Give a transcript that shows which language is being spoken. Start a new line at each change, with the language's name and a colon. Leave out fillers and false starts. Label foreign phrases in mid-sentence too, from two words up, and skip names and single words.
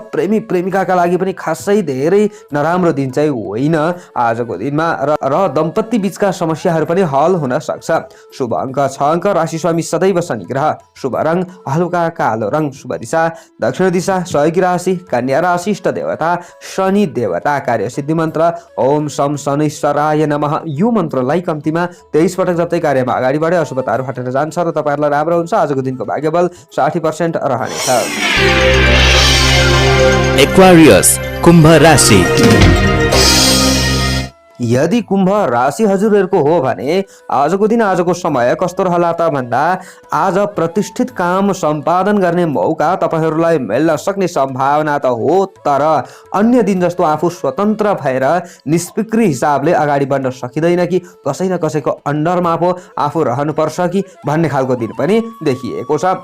Nepali: प्रेमी प्रेमिकाका लागि पनि खासै धेरै नराम्रो दिन चाहिँ होइन आजको दिनमा, र दम्पति बीचका समस्याहरू पनि हल हुन सक्छ। शुभ अङ्क 6 अङ्क, राशि स्वामी सदैव शनि ग्रह, शुभ रङ हलुका कालो रङ, शुभ दिशा दक्षिण दिशा, सहयोगी राशि कन्या राशि, इष्ट देवता शनि देवता, कार्य सिद्धि मन्त्र
Sanskrit: ओम शम शनिश्चराय नमः।
Nepali: यो मन्त्रलाई कम्तीमा 23 पटक जप्दै कार्यमा अगाडि बढे अशुभताहरू हटेर जान्छ र तपाईहरुलाई राम्रो हुन्छ। आजको दिनको भाग्यबल 60% रहनेछ। एक्वारियस कुम्भ राशि। यदि कुम्भ राशि हजुरहरूको हो भने आजको दिन आजको समय कस्तो रहला त भन्दा आज प्रतिष्ठित काम सम्पादन गर्ने मौका तपाईहरूलाई मिल्न सक्ने सम्भावना त हो, तर अन्य दिन जस्तो आफू स्वतन्त्र भएर निष्क्रिय हिसाबले अगाडि बढ्न सकिँदैन कि कसै न कसैको अन्डरमा पो आफू रहनुपर्छ कि भन्ने खालको दिन पनि देखिएको छ।